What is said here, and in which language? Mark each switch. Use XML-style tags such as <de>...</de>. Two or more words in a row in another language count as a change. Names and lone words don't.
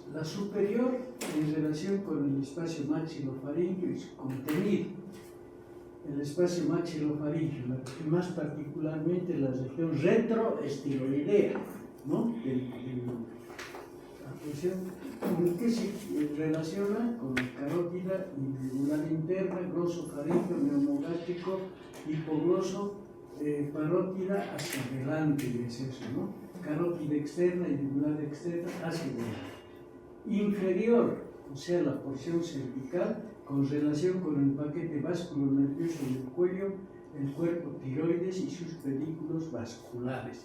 <es>La superior en relación con el espacio maxilofaríngeo y su contenido. El espacio maxilofaríngeo, más particularmente la región retroestiloidea, ¿no? ¿Qué se relaciona con la carótida yugular interna, gloso faríngeo, neumogástrico, hipogloso, parótida hacia adelante, es eso, ¿no? Carótida externa y yugular externa hacia adelante. Inferior, o sea, la porción cervical, con relación con el paquete vasculo nervioso del cuello, el cuerpo tiroides y sus pedículos vasculares.</es>